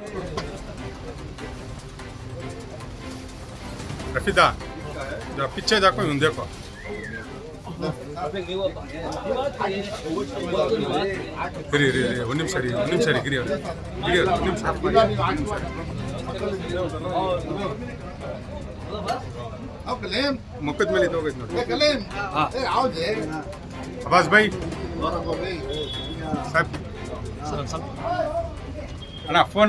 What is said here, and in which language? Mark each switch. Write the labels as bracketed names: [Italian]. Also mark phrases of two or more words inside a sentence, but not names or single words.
[Hindi] रफीदा जरा पीछे जाको यूं देखो [Kannada] गिरी गिरी ಒಂದು ನಿಮಿಷ ಗಿರಿ ಒಂದು ನಿಮಿಷ ಮುಖದ ಮೇಲೆ ಇದು ಹೋಗೈತೆ ನೋಡಿ ಅಬ್ಬಾಸ್ ಭಾई ಸಾಹೇಬ್ ಅಣ್ಣ ಫೋನ್